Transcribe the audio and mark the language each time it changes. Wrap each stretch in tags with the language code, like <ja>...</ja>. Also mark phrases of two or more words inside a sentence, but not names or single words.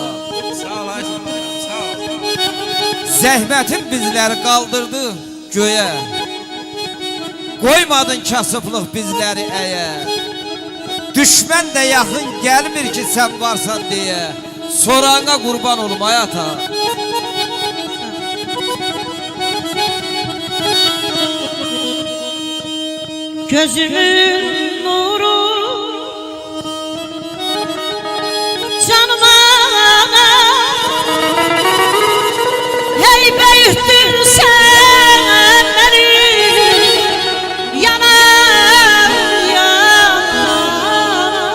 <az>Sağ ol, sağ ol. Zəhmətin bizləri qaldırdı göyə. Qoymadın kasıblıq bizləri əyə. Düşmən də yaxın gəlmir ki sən varsan deyə. Sorağına qurban olum ayata.</az> <tr>Gözümün nuru canıma hey büyüttün sen beni yanar yanar</tr>